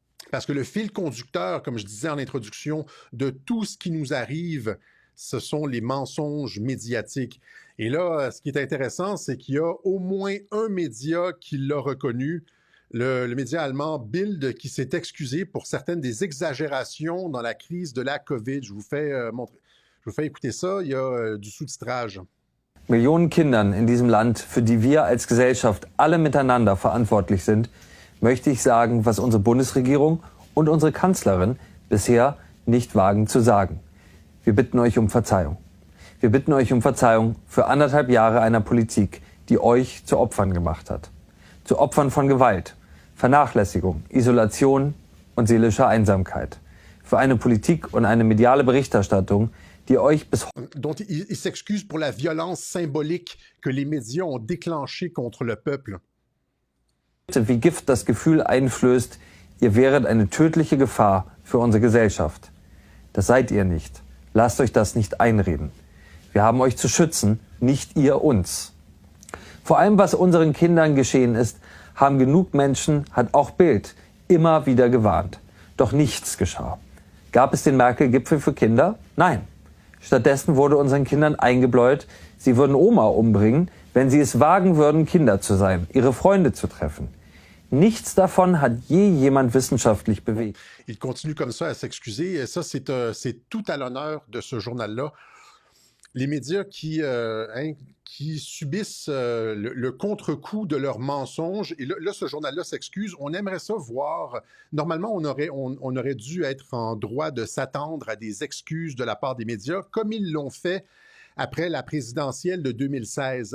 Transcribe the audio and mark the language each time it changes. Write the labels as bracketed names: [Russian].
[French] Parce que le fil conducteur, comme je disais en introduction, de tout ce qui nous arrive, ce sont les mensonges médiatiques. Et là, ce qui est intéressant, c'est qu'il y a au moins un média qui l'a reconnu, le média allemand Bild, qui s'est excusé pour certaines des exagérations dans la crise de la COVID. Je vous fais écouter ça, il y a du sous-titrage. [German] Millionen Kindern in diesem Land, für die wir als Gesellschaft alle miteinander verantwortlich sind, möchte ich sagen, was unsere Bundesregierung und unsere Kanzlerin bisher nicht wagen zu sagen. Wir bitten euch um Verzeihung. Wir bitten euch um Verzeihung für 1,5 Jahre einer Politik, die euch zu Opfern gemacht hat. Zu Opfern von Gewalt, Vernachlässigung, Isolation und seelischer Einsamkeit. Für eine Politik und eine mediale Berichterstattung, die euch bis [French] dont il s'excuse pour la violence symbolique que les médias ont déclenchée contre le peuple. [German] wie Gift das Gefühl einflößt, ihr wäret eine tödliche Gefahr für unsere Gesellschaft. Das seid ihr nicht. Lasst euch das nicht einreden. Wir haben euch zu schützen, nicht ihr uns. Vor allem, was unseren Kindern geschehen ist, haben genug Menschen, hat auch Bild, immer wieder gewarnt. Doch nichts geschah. Gab es den Merkel-Gipfel für Kinder? Nein. Stattdessen wurde unseren Kindern eingebläut, sie würden Oma umbringen, wenn sie es wagen würden, Kinder zu sein, ihre Freunde zu treffen. Nichts davon hat je jemand wissenschaftlich bewegt. [French] Il continue comme ça à s'excuser, et ça, c'est tout à l'honneur de ce journal-là. Les médias qui subissent le contre-coup de leurs mensonges, et là ce journal-là s'excuse. On aimerait ça voir. Normalement, on aurait dû être en droit de s'attendre à des excuses de la part des médias, comme ils l'ont fait après la présidentielle de 2016.